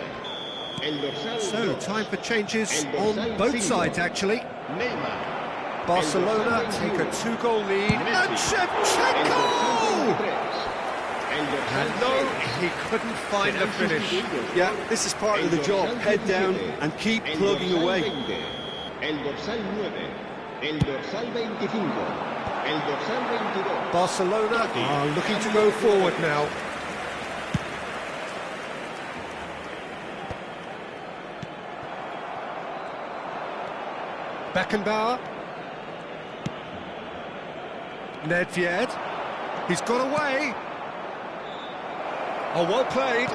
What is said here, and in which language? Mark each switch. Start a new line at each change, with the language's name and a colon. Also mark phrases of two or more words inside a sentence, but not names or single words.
Spanish: El dorsal
English: So,
Spanish: dos.
English: time for changes
Spanish: El
English: on
Spanish: dorsal
English: both
Spanish: 5.
English: sides, actually. Neymar. Barcelona
Spanish: El
English: take
Spanish: dorsal
English: a 2-goal lead. Messi. And
Spanish: El
English: Shevchenko!
Spanish: dorsal 23. El dorsal
English: And no,
Spanish: 6.
English: he couldn't find the
Spanish: Serán
English: finish.
Spanish: sustituidos
English: Yeah,
Spanish: por
English: this is part of
Spanish: el
English: the job.
Spanish: dorsal
English: Head down
Spanish: 17,
English: and keep
Spanish: el
English: plugging
Spanish: dorsal
English: away.
Spanish: 20, el dorsal 9, el dorsal 25, el dorsal 22.
English: Barcelona are looking to go forward now. Beckenbauer. Nedved. He's got away. Oh, well played.